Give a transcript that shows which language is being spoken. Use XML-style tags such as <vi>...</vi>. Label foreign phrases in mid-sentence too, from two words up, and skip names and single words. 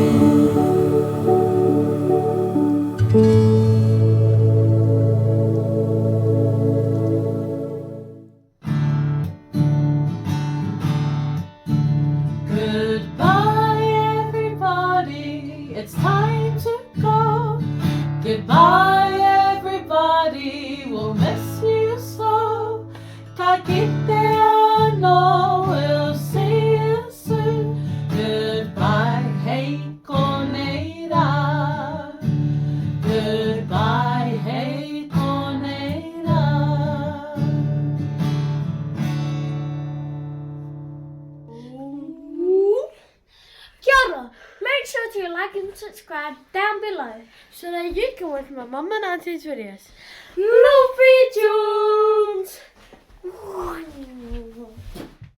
<en>Goodbye, everybody. It's time to go. Goodbye, everybody. We'll miss you so.</en> <mi>Ka kite ano.</mi> <en>We'll see you soon. Goodbye,</en> <mi>hey konera.</mi> <en>Goodbye,</en> <mi>hey konera. Kia ora.</mi> <en>Make sure to like and subscribe down below so that you can watch my mum and auntie's videos. Loopy Tunes!</en>